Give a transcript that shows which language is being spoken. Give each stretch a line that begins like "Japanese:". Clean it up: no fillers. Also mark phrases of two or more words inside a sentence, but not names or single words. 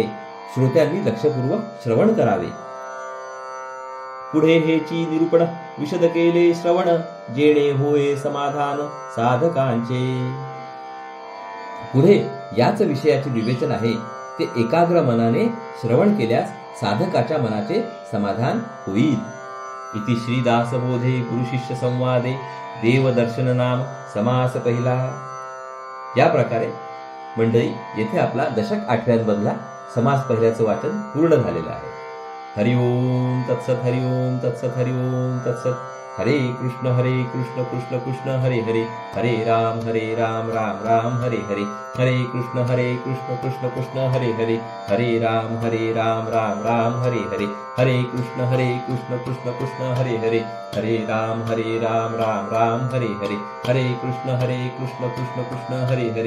Marathi: श्रोत्यांनी लक्षपूर्वक श्रवण करावे. पुढे हेची निरूपण विशद केले श्रवण, जेणे होय समाधान साधकांचे. पुढे याच विषयाचे विवेचन आहे. ते एकाग्र मनाने श्रवण केल्यास साधकाच्या मनाचे समाधान होईल.
Sanskrit: इति श्रीदास बोधे गुरुशिष्य संवादे देवदर्शन नाम समास पहिला.
Marathi: या प्रकारे मंडळी येथे आपला दशक 8व्यांमधला समास पहिल्याचं वाचन पूर्ण झालेलं आहे.
Sanskrit: हरिओम तत्सत, हरिओम तत्सत, हरिओम तत्सत. हरे कृष्ण कृष्ण कृष्ण हरे हरे, हरे राम राम राम हरे हरे, हरे कृष्ण कृष्ण कृष्ण हरे हरे, हरे राम राम राम हरे हरे, हरे कृष्ण कृष्ण कृष्ण हरे हरे, हरे राम राम राम हरे हरे, हरे कृष्ण कृष्ण कृष्ण हरे हरे,